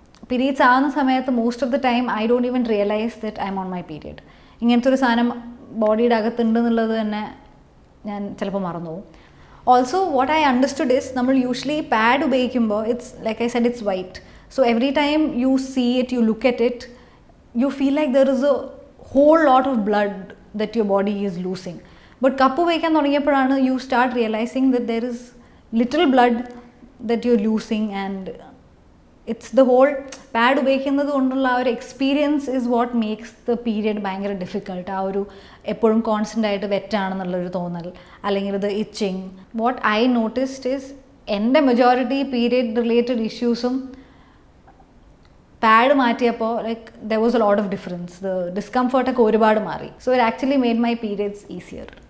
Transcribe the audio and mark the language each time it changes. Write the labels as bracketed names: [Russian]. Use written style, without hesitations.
[Malayalam] Periods ആവുന്ന സമയത്ത് [English] Most of the time I don't even realise that I am on my period. [Malayalam] ഇങ്ങനത്തെ ഒരു സാധനം ബോഡിയുടെ അകത്തുണ്ടെന്നുള്ളത് തന്നെ ഞാൻ ചിലപ്പോൾ മറന്നു പോകും. [English] also what I understood is, [Malayalam] നമ്മൾ യൂഷ്വലി പാഡ് ഉപയോഗിക്കുമ്പോൾ [English] It's like I said, it's white. So every time you see it, you look at it, you feel like there is a whole lot of blood that your body is losing. But cup [Malayalam] ഉപയോഗിക്കാൻ തുടങ്ങിയപ്പോഴാണ് [English] you start realizing that there is little blood that you're losing, and it's the whole pad [Malayalam] ഉപയോഗിക്കുന്നത് കൊണ്ടുള്ള ആ ഒരു experience [English] is what makes the period [Malayalam] ഭയങ്കര difficult. ആ ഒരു എപ്പോഴും കോൺസ്റ്റൻ്റ് ആയിട്ട് വെറ്റാണെന്നുള്ളൊരു തോന്നൽ, അല്ലെങ്കിൽ ഇത് etching. [English] what I noticed is [Malayalam] എൻ്റെ majority period related ഇഷ്യൂസും pad മാറ്റിയപ്പോൾ [English] Like there was a lot of difference. [Malayalam] The ഡിസ്കംഫർട്ടൊക്കെ ഒരുപാട് മാറി. [English] So it actually made my periods easier.